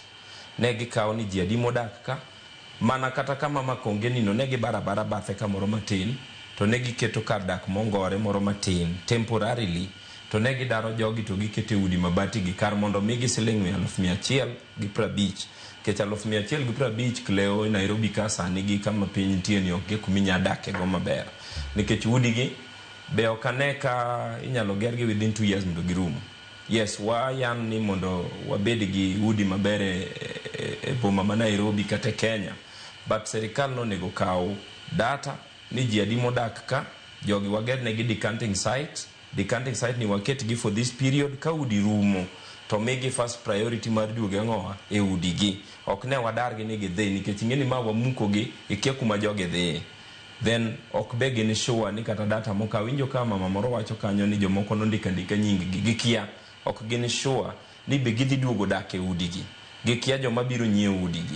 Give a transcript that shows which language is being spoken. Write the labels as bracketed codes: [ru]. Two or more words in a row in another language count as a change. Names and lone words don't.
[luo] Ne gikaw ni ji adi modak ka, mana kata kama makonge nino ne gibarabara bathe kamoro matin to ne giketo kar dak mongore moro matin temporarily to ne gidaro jogi to gikete udi mabati gi kar mondo migi siling 150 kech 150 kleo e Nairobi ka sani gi kama piny nitie ni ok kuminya dake go maber nikech udi gi be okane ka inyalo gergi [en] within 2 years [luo] mondo girumo. Yes, wayan ni mondo wabed gi udi maber e boma ma Nairobi kata Kenya, but serikal no nego kaw data ni ji adi modak ka, jogi wager ne gi [en] decanting site [luo] ni waket gi [en] for this period. [luo] Ka udi rumo to migi [en] first priority [luo] mar duoge ngoa e udi gi, ok ne wadar gi ni gidhi nikech ing'eni ma wamuko gi ikia kuma joge dhi. Then ok be gin sure ni kata data moka winjo kama mama moro wacho kanyo ni jomoko nondika nying gi gikia, ok gin sure ni be gidhi duogo dak e udi gi, gikia joma biro nyiewo udi gi.